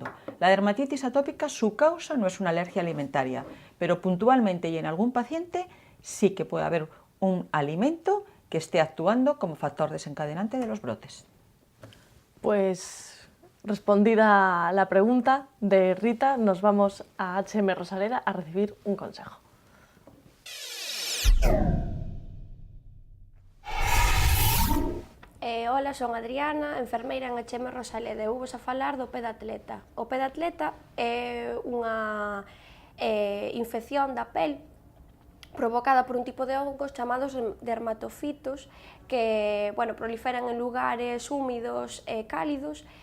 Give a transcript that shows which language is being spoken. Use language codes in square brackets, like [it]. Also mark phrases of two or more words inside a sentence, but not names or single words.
[es] La dermatitis atópica, su causa no es una alergia alimentaria, pero puntualmente y en algún paciente sí que puede haber un alimento que esté actuando como factor desencadenante de los brotes. Pues respondida la pregunta de Rita, nos vamos a HM Rosaleda a recibir un consejo. [gl] Hola, son Adriana, enfermeira en HM Rosaleda, e vos a falar do pé de atleta. O pé de atleta é unha infección da pel provocada por un tipo de hongos chamados dermatofitos que proliferan en lugares húmidos e cálidos.